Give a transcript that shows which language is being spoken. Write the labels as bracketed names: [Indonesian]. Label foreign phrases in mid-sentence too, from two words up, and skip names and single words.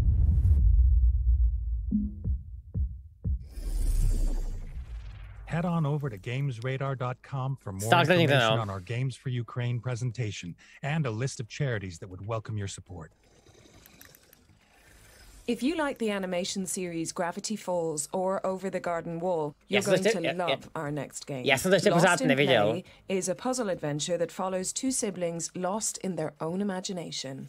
[English] Head on over to gamesradar.com for more information on our Games for Ukraine presentation and a list of charities that would welcome your support. If you like the animation series Gravity Falls or Over the Garden Wall, you're going to love our next game. [Czech] Já jsem to ještě pořád neviděl. [English] Is a puzzle adventure that follows two siblings lost in their own imagination.